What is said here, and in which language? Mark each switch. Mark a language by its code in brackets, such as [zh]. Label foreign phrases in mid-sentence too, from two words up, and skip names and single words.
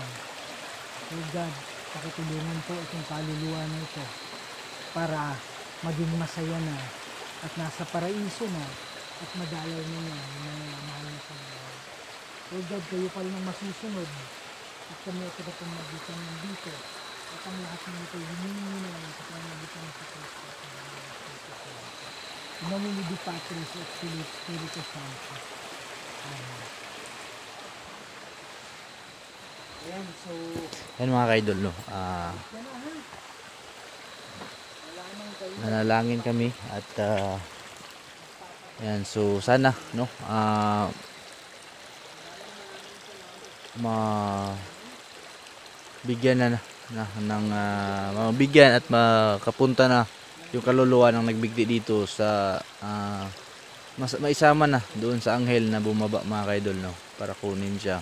[en] Oh God, [tl] pakitulungan po itong kaluluwa na ito para maging masaya na at nasa paraiso na at madalaw na niya ng mga mahal na Panginoon. [en] Oh God, [tl] kayo pa rin ang masusunod at kami ito na pamagitan ng dito at ang lahat ng ito hiningi na lang sa pamagitan ng Kristo. [la] In nomine Dei Patris et Filii et Spiritus Sancti. [tl] Amen. Ayan, so Ayan mga ka-idol, no. Nanalangin kami at ayan, so sana, no, bigyan ng mabigyan at makapunta na yung kaluluwa ng nagbigti dito sa maisama na doon sa anghel na bumaba mga ka-idol, no, para kunin siya.